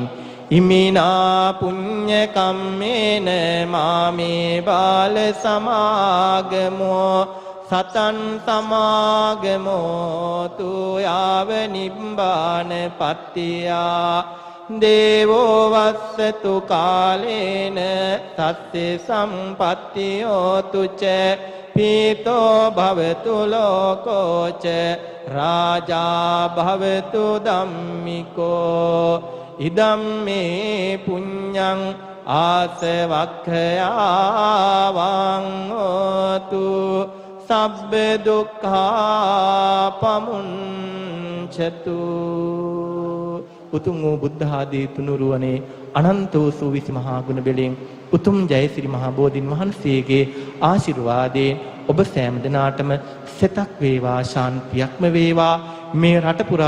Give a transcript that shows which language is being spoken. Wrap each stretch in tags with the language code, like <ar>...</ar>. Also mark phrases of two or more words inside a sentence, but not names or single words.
<pi>ඉමිනා පුඤ්ඤ කම්මේන මාමේ බාල සමාගමෝ සතන් සමාගමෝ තු යාව නිබ්බාන පත්තියා දේවෝ වස්සතු කාලේන සත්‍ය සම්පත්තියෝ තුච පීතෝ භවතු ලෝකෝච රාජා භවතු ධම්මිකෝ ඉදම් මේ පුඤ්ඤං ආසවක්ඛයාවං හෝතු සබ්බ දුක්ඛා පමුංචතු</pi> <si>උතුම් වූ බුද්ධ ආදී තුනුරුවනේ අනන්ත වූ සූවිසි මහා ගුණ බෙලෙන් උතුම් ජයසිරි මහා බෝධින් වහන්සේගේ ආශිර්වාදයෙන් ඔබ සෑම දිනාටම සෙතක් වේවා ශාන්තියක්ම වේවා මේ රට පුරා</si>